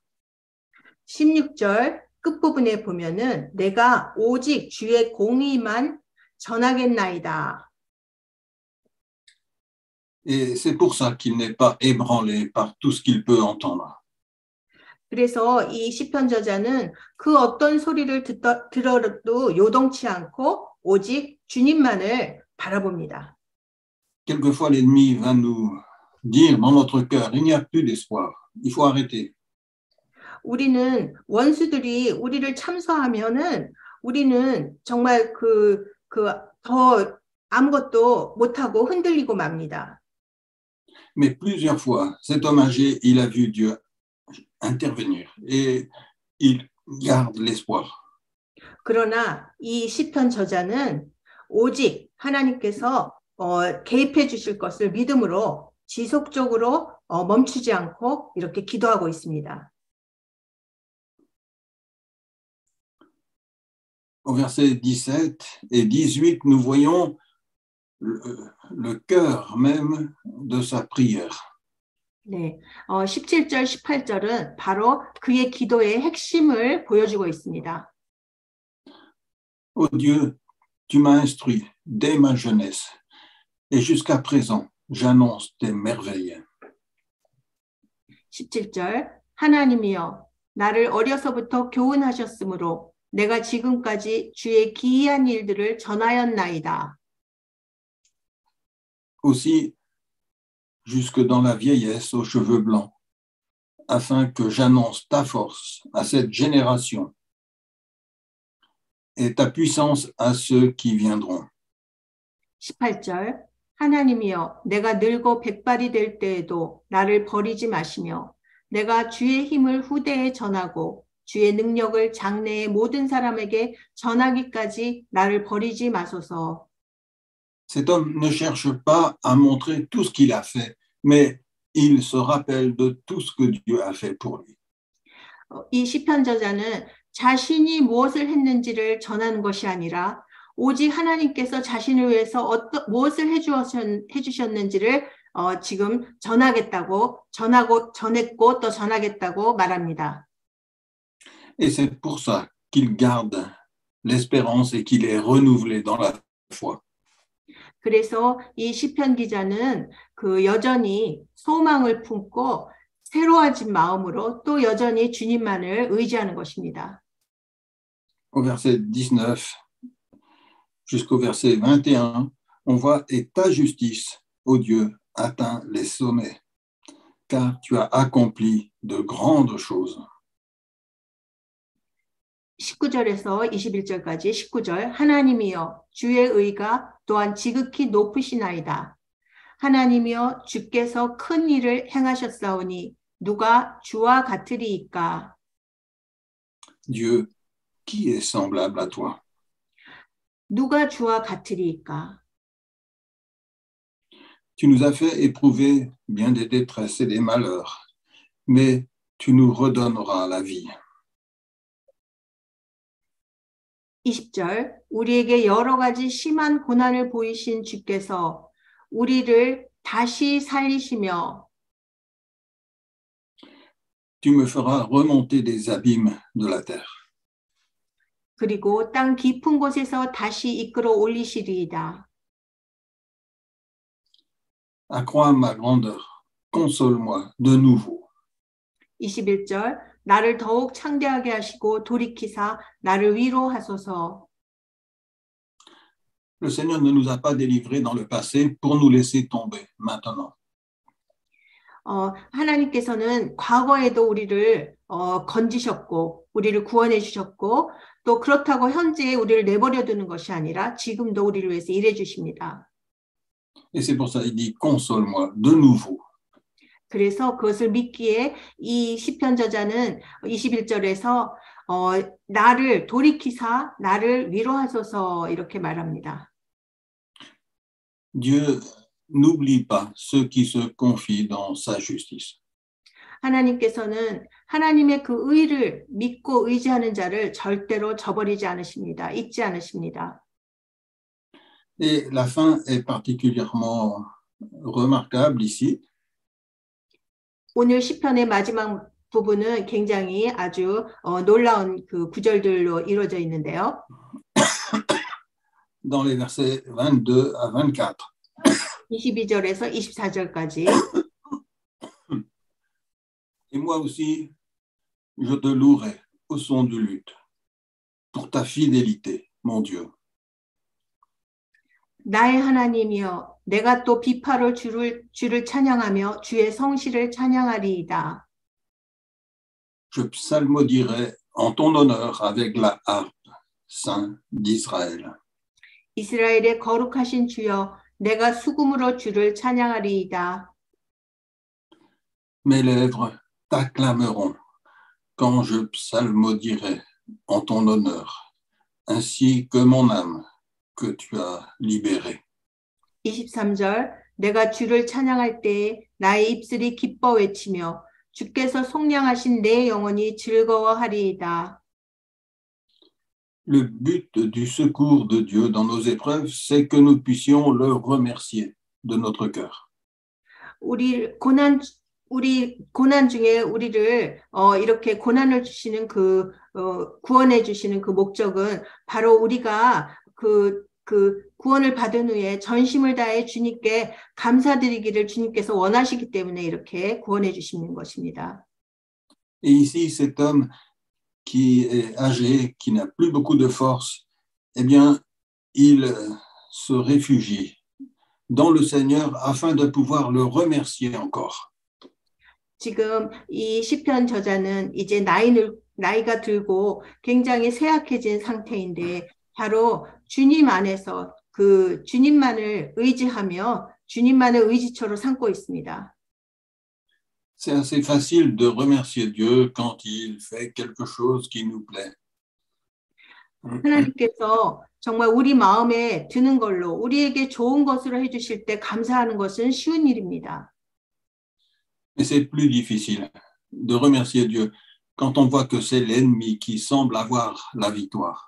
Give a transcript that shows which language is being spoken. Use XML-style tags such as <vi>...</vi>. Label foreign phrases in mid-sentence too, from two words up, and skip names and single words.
<ko>16절 끝부분에 보면은 내가 오직 주의 공의만 전하겠나이다.</ko> <fr>Et c'est pour ça qu'il n'est pas ébranlé par tout ce qu'il peut entendre.</fr> <ko>그래서 이 시편 저자는 그 어떤 소리를 들어도 요동치 않고 오직 주님만을 바라봅니다.</ko> <fr>Quelquefois, l'ennemi va nous dire dans notre cœur, il n'y a plus d'espoir, il faut arrêter.</fr> <ko>우리는 원수들이 우리를 참소하면은 우리는 정말 더 아무것도 못하고 흔들리고 맙니다.</ko> <fr>Mais plusieurs fois, cet homme âgé, il a vu Dieu intervenir et il garde l'espoir.</fr> <ko>그러나 이 시편 저자는 오직 하나님께서 개입해 주실 것을 믿음으로 지속적으로 멈추지 않고 이렇게 기도하고 있습니다.</ko> <fr>Au verset 17 et 18, nous voyons le cœur même de sa prière.</fr> <ko>네, 17절, 18절은 바로 그의 기도의 핵심을 보여주고 있습니다.</ko> <fr>Ô Dieu, tu m'as instruit dès ma jeunesse et jusqu'à présent, j'annonce tes merveilles.</fr> <ko>17절, 하나님이여, 나를 어려서부터 교훈하셨으므로 내가 지금까지 주의 기이한 일들을 전하였나이다.</ko> <fr>Aussi, jusque dans la vieillesse aux cheveux blancs, afin que j'annonce ta force à cette génération et ta puissance à ceux qui viendront.</fr> <ko>18절 하나님이여 내가 늙어 백발이 될 때에도 나를 버리지 마시며 내가 주의 힘을 후대에 전하고 주의 능력을 장래의 모든 사람에게 전하기까지 나를 버리지 마소서.</ko> <fr>Cet homme ne cherche pas à montrer tout ce qu'il a fait, mais il se rappelle de tout ce que Dieu a fait pour lui.</fr> <ko>이 시편 저자는 자신이 무엇을 했는지를 전하는 것이 아니라 오직 하나님께서 자신을 위해서 무엇을 해주셨는지를 지금 전했고 또 전하겠다고 말합니다.</ko> <fr>Et c'est pour ça qu'il garde l'espérance et qu'il est renouvelé dans la foi.</fr> <ko>그래서 이 시편 기자는 그 여전히 소망을 품고 새로워진 마음으로 또 여전히 주님만을 의지하는 것입니다.</ko> <fr>Au verset 19 jusqu'au verset 21, on voit « Et ta justice, ô Dieu, atteint les sommets, car tu as accompli de grandes choses. »</fr> <ko>19절에서 21절까지 19절 하나님이여 주의 의가 또한 지극히 높으시나이다. 하나님이여 주께서 큰 일을 행하셨사오니 누가 주와 같으리이까.</ko> <fr>Dieu, qui est semblable à toi?</fr> <ko>누가 주와 같으리이까.</ko> <fr>Tu nous as fait éprouver bien des détresses et des malheurs, mais tu nous redonneras la vie.</fr> <ko>20절 우리에게 여러 가지 심한 고난을 보이신 주께서 우리를 다시 살리시며</ko> <fr>Tu me feras remonter des abîmes de la terre.</fr> <ko>그리고 땅 깊은 곳에서 다시 이끌어 올리시리이다.</ko> <fr>Accrois ma grandeur, console-moi de nouveau.</fr> <ko>21절 나를 더욱 창대하게 하시고 돌이키사 나를 위로하소서.</ko> <fr>Le Seigneur ne nous a pas délivrés dans le passé pour nous laisser tomber maintenant.</fr> <ko>하나님께서는 과거에도 우리를 건지셨고 우리를 구원해 주셨고 또 그렇다고 현재 우리를 내버려 두는 것이 아니라 지금도 우리를 위해서 일해 주십니다.</ko> <fr>Et c'est pour ça qu'il dit console-moi de nouveau.</fr> <ko>그래서 그것을 믿기에 이 시편 저자는 21절에서 나를 돌이키사 나를 위로하소서 이렇게 말합니다.</ko> <fr>Dieu n'oublie pas ceux qui se confient dans sa justice.</fr> <ko>하나님께서는 하나님의 그 의를 믿고 의지하는 자를 절대로 저버리지 않으십니다. 잊지 않으십니다.</ko> <fr>Et la fin est particulièrement remarquable ici.</fr> <ko>오늘 시편의 마지막 부분은 굉장히 아주 놀라운 그 구절들로 이루어져 있는데요.</ko> <fr>Dans les versets 22 à 24.</fr> <ko>22절에서 24절까지.</ko> <fr>Et moi aussi, je te louerai au son du luth pour ta fidélité, mon Dieu.</fr> <ko>나의 하나님이여 내가 또 비파로 주를 찬양하며 주의 성실을 찬양하리이다.</ko> <fr>Je psalmodierai en ton honneur avec la harpe, Saint d'Israël.</fr> <ko>이스라엘의 거룩하신 주여 내가 수금으로 주를 찬양하리이다.</ko> <fr>Mes lèvres t'acclameront quand je psalmodierai en ton honneur, ainsi que mon âme que tu as libérée.</fr> <ko>23절 내가 주를 찬양할 때에 나의 입술이 기뻐 외치며 주께서 속량하신 내 영혼이 즐거워하리이다.</ko> <fr>Le but du secours de Dieu dans nos épreuves, c'est que nous puissions le remercier de notre cœur.</fr> <ko>우리 고난 중에 우리를 이렇게 고난을 주시는 구원해 주시는 그 목적은 바로 우리가 그 구원을 받은 후에 전심을 다해 주님께 감사드리기를 주님께서 원하시기 때문에 이렇게 구원해 주시는 것입니다.</ko> <fr>Et ici, cet homme qui est âgé, qui n'a plus beaucoup de force, eh bien, il se réfugie dans le Seigneur afin de pouvoir le remercier encore.</fr> <ko>지금 이 시편 저자는 이제 나이가 들고 굉장히 쇠약해진 상태인데 바로 주님 안에서 그 주님만을 의지하며 주님만을 의지처로 삼고 있습니다.</ko> <fr>C'est assez facile de remercier Dieu quand il fait quelque chose qui nous plaît.</fr> <ko>하나님께서 정말 우리 마음에 드는 걸로 우리에게 좋은 것으로 해주실 때 감사하는 것은 쉬운 일입니다.</ko> <fr>Mais c'est plus difficile de remercier Dieu quand on voit que c'est l'ennemi qui semble avoir la victoire.</fr>